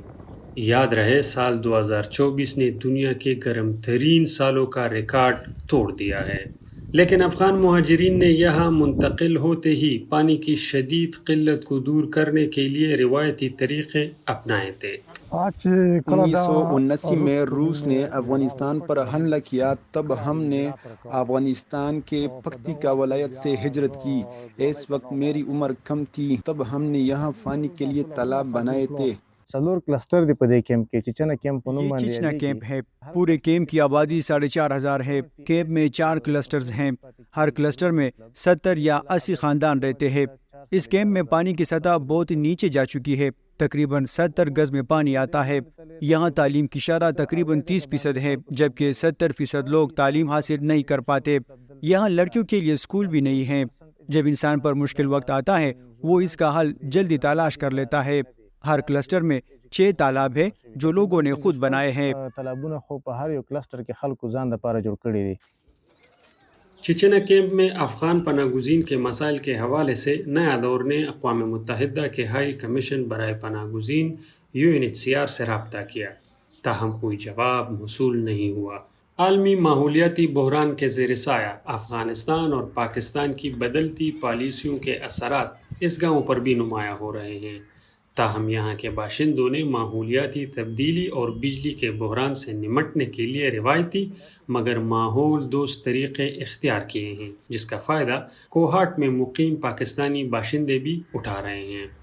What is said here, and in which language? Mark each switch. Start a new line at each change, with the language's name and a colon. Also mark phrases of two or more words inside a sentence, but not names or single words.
Urdu: یاد رہے سال 2024 نے دنیا کے گرم ترین سالوں کا ریکارڈ توڑ دیا ہے، لیکن افغان مہاجرین نے یہاں منتقل ہوتے ہی پانی کی شدید قلت کو دور کرنے کے لیے روایتی طریقے اپنائے تھے۔ 1979 میں روس نے افغانستان پر حملہ کیا، تب ہم نے افغانستان کے پکتیکا ولایت سے ہجرت کی۔ اس وقت میری عمر کم تھی، تب ہم نے یہاں پانی کے لیے تالاب بنائے تھے۔
Pashto: څلور کلسټر دی په دې کیمپ کې چیچنا کیمپ په نوم
Urdu: یہ
Pashto: باندې چیچنا یادیږي.
Urdu: کیمپ ہے۔ پورے کیمپ کی آبادی 4,500 ہے۔ کیمپ میں 4 کلسٹرز ہیں، ہر کلسٹر میں 70 یا 80 خاندان رہتے ہیں۔ اس کیمپ میں پانی کی سطح بہت نیچے جا چکی ہے، تقریباً 70 گز میں پانی آتا ہے۔ یہاں تعلیم کی شرح تقریباً 30% ہے، جبکہ 70% لوگ تعلیم حاصل نہیں کر پاتے۔ یہاں لڑکیوں کے لیے اسکول بھی نہیں ہیں۔ جب انسان پر مشکل وقت آتا ہے وہ اس کا حل جلدی تلاش کر لیتا ہے۔ ہر کلسٹر میں 6 تالاب ہے جو لوگوں نے خود بنائے ہیں۔
Pashto: تالابونه خو په هر یو کلسټر کې خلکو ځان لپاره جوړ کړي دي.
Urdu: چچنا کیمپ میں افغان پناہ گزین کے مسائل کے حوالے سے نیا دور نے اقوام متحدہ کے
English: High Commission
Urdu: برائے پناہ گزین UNHCR سے رابطہ کیا، تاہم کوئی جواب موصول نہیں ہوا۔ عالمی ماحولیاتی بحران کے زیر سایہ افغانستان اور پاکستان کی بدلتی پالیسیوں کے اثرات اس گاؤں پر بھی نمایاں ہو رہے ہیں، تاہم یہاں کے باشندوں نے ماحولیاتی تبدیلی اور بجلی کے بحران سے نمٹنے کے لیے روایتی مگر ماحول دوست طریقے اختیار کیے ہیں، جس کا فائدہ کوہاٹ میں مقیم پاکستانی باشندے بھی اٹھا رہے ہیں۔